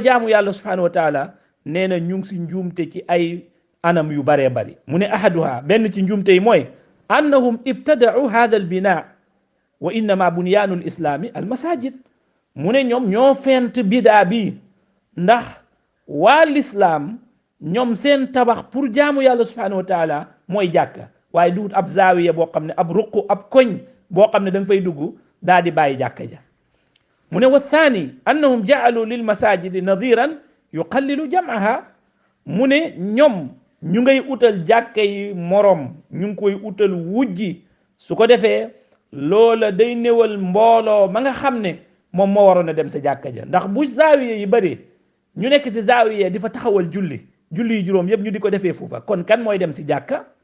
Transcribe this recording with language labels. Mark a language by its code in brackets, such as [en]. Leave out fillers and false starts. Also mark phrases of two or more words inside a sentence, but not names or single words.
[wo] jaamu yàlla [ar] سبحانه وتعالى [wo] nee na ñu ngi si njuumte ci ay anam yu baree bari mu ne ahaduha benn ci njuumte yi mooy [ar] أنهم ابتدعوا هذا البناء وإنما بنيان الإسلام المساجد [wo] mu ne ñoom ñoo fent bidaa bi ndax waa lislaam ñoom seen tabax pour jaamu yàlla [ar] سبحانه وتعالى [wo] mooy jàkka waaye duut ab zaawiya boo xam ne ab ruq ab koñ boo xam ne da nga fay dugg daa di bàyyi jàkka ja mu ne [ar] والثاني أنهم جعلوا للمساجد نظيرا يقلل جمعها [wo] mu ne ñoom ñu ngay utal jàkka yi morom ñu ngi koy utal wujji su ko defee loola day néewal mbooloo ma nga xam ne moom moo waroon a dem sa jàkka ja ndax bu zaawiya yi bëri ñu nekk ci zaawiya di fa taxawal julli yi juróom yëpp ñu di ko defee foofa kon kan mooy dem si jàkka